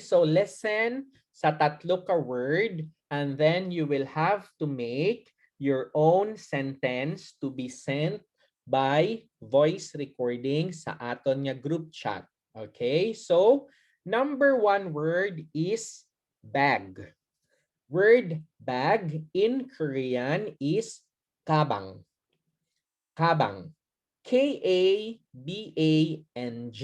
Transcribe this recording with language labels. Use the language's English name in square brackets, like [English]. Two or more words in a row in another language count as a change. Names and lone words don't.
[English] So listen [Hiligaynon] sa tatlo ka [English] word and then you will have to make your own sentence to be sent by voice recording [Hiligaynon] sa aton nga [English] group chat. Okay? So, number one word is bag. Word bag in Korean is kabang. Kabang. K-A-B-A-N-G.